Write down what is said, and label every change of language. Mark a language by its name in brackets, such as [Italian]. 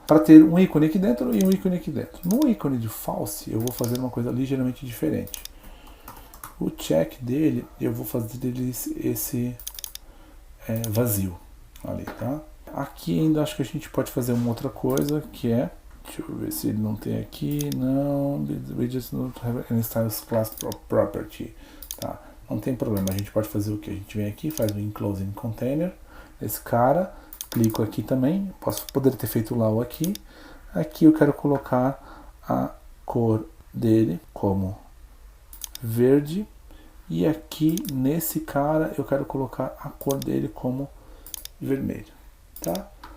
[Portuguese] Para ter um ícone aqui dentro e um ícone aqui dentro. No ícone de false, eu vou fazer uma coisa ligeiramente diferente. O check dele, eu vou fazer dele esse vazio ali, tá? Aqui ainda acho que a gente pode fazer uma outra coisa, que é... Deixa eu ver se ele não tem aqui. Não, [English] we just don't have any styles class property. [Portuguese] Tá? Não tem problema, a gente pode fazer o que? A gente vem aqui, faz o enclosing container, esse cara, clico aqui também, poderia ter feito lá ou aqui. Aqui eu quero colocar a cor dele como verde, e aqui nesse cara eu quero colocar a cor dele como vermelho, tá?